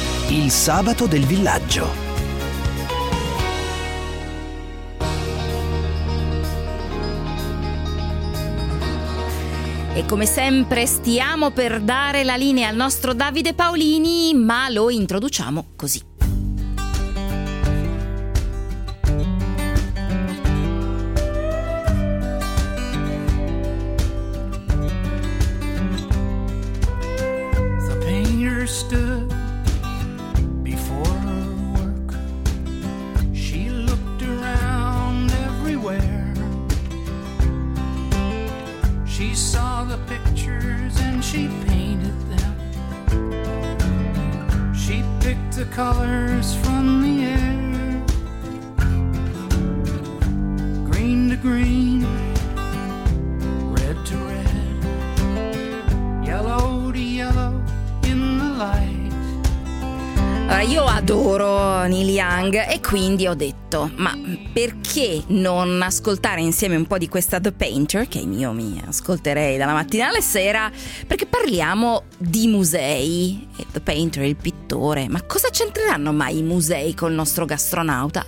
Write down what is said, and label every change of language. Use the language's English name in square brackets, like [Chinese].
[Italian] Il Sabato del Villaggio. E come sempre stiamo per dare la linea al nostro Davide Paolini, ma lo introduciamo così. [English] The painter stood before her work. She looked around everywhere. She saw the pictures and she painted them. She picked the colors from the air. Green to green, red to red, yellow to yellow in the light. [Italian] Io adoro Neil Young e quindi ho detto, ma perché non ascoltare insieme un po' di questa The Painter, che io mi ascolterei dalla mattina alla sera, perché parliamo di musei, e The Painter, il pittore, ma cosa c'entreranno mai i musei col nostro gastronauta?